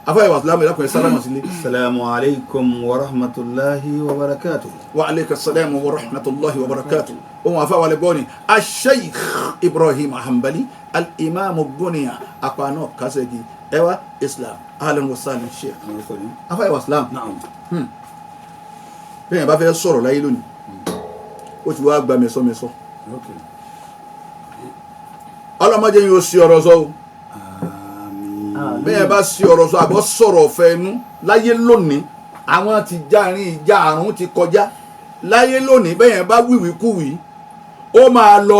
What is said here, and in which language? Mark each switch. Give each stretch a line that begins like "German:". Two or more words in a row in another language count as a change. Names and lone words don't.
Yoruba: afáyà wa
Arabic: سلام عليكم
Yoruba: salamu sílé.
Arabic: السلام عليكم ورحمة الله وبركاته. وعليكم السلام ورحمة الله وبركاته.
Yoruba: Ohun afáwà lè gbọ́ ni Sheikh Ibrahim Hanbali al-Imam Bunia apano kasegi ewa Islam
Arabic: أهلا وسهلا
Yoruba: Sheikh.
Arabic: Afáyà والسلام. Naam.
Yoruba: Bẹ́ẹ̀ bá fẹ́ sọ̀rọ̀ láyé lónìí ó ti wá gba mẹ́sọ́mẹ́sọ́. Okay. Ọlọ́mọdé yóò sí ọ̀rọ̀ sọ o. Bẹ́ẹ̀ bá sí ọ̀rọ̀ sọ àbọ̀ sọ̀rọ̀ ọ̀fẹ́ inú láyé lónìí àwọn ti járin ìjà àrùn ti kọjá láyé lónìí bẹ́ẹ̀ bá wíwíkúwí ó máa lọ